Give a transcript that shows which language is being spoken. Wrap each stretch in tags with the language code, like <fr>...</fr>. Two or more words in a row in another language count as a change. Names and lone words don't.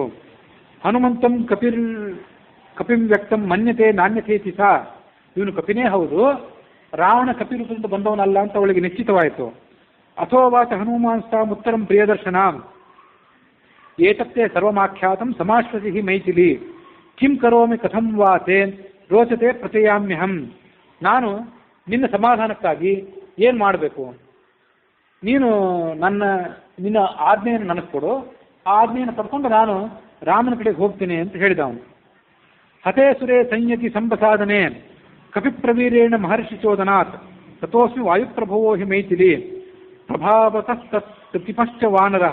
<sa>ಹನುಮಂತಂ ಕಪಿಂ ವ್ಯಕ್ತಂ ಮನ್ಯತೆ ನಾಣ್ಯಥೇತಿ ಸಾ.</sa> <kn>ಇವನು ಕಪಿನೇ ಹೌದು, ರಾವಣ ಕಪಿ ರೂಪದಿಂದ ಬಂದವನಲ್ಲ ಅಂತ ಅವಳಿಗೆ ನಿಶ್ಚಿತವಾಯಿತು.</kn> <sa>ಅಥೋವಾಚ ಹನುಮಾನ್ಸ್ತಾಂ ಉತ್ತರಂ ಪ್ರಿಯದರ್ಶನಾಂ ಏತತ್ತೇ ಸರ್ವಮಾಖ್ಯಾತಂ ಸಮಾಶ್ವಸಿ ಮೈಥಿಲಿ ಕಿಂ ಕರೋಮಿ ಕಥಂ ವಾತೆ ರೋಚತೆ ಪ್ರತಿಯಾಮ್ಯಹಂ.</sa> <kn>ನಾನು ನಿನ್ನ ಸಮಾಧಾನಕ್ಕಾಗಿ ಏನು ಮಾಡಬೇಕು, ನೀನು ನಿನ್ನ ಆಜ್ಞೆಯನ್ನು ನನಗೆ ಕೊಡು, ಆ ಆಜ್ಞೆಯನ್ನು ಪಡ್ಕೊಂಡು ನಾನು ರಾಮನ ಕಡೆಗೆ ಹೋಗ್ತೀನಿ ಅಂತ ಹೇಳಿದ ಅವನು.</kn> <sa>ಹತೇ ಸುರೇ ಸಂಯತಿ ಸಂಬಸಾಧನೆ ಕಪಿಪ್ರವೀರೇಣ ಮಹರ್ಷಿ ಚೋದನಾತ್ ತಥೋಸ್ಮಿ ವಾಯುಪ್ರಭವೋ ಹಿ ಮೈಥಿಲಿ ಪ್ರಭಾವತಃ ಪ್ರತಿಪಶ್ಚ ವಾನರಃ.</sa>